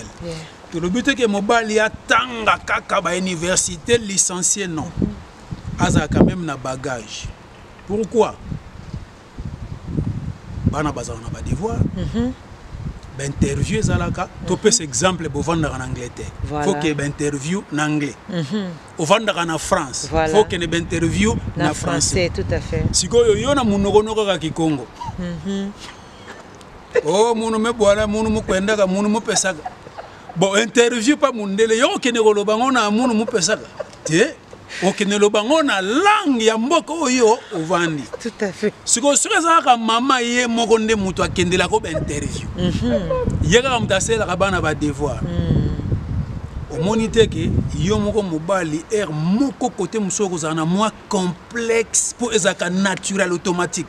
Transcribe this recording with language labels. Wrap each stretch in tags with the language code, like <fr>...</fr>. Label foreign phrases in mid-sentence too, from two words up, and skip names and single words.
<fr>Tout le but est que</fr> <ln>mobali atanga kaka ba</ln> <fr>université licencié</fr> <ln>non. Azala</ln> <fr>quand même</fr> <ln>na bagage.</ln> <fr>Pourquoi?</fr> <ln>Bana bazala na ba devoir. Ba interview ezalaka to pese exemple bo</ln> <fr>vendre en Angleterre. Faut que ba interview en anglais. Au vendre en France. Faut que ba interview na français. Tout à fait.</fr> <kg>Sikoyo yo na munoko ka Kikongo. Oh munu me boala munu mu kwenda ka munu mu pesaka. Bon interview pas mundele yo kene koloba ngona munu mu pesaka.</kg> <ln>Te okende lobango na langue ya mboka oyo ovandi.</ln> <fr>Tout à fait.</fr> <ln>Siko soki ezalaka mama ye moko nde moto akendelaka ba interview. Ye kaka moto asalelaka bana ba devoir. Omoni te ke yo moko mobali moko kote mosusu kozala na mwa complexe mpo ezalaka</ln> <fr>naturel automatique.</fr>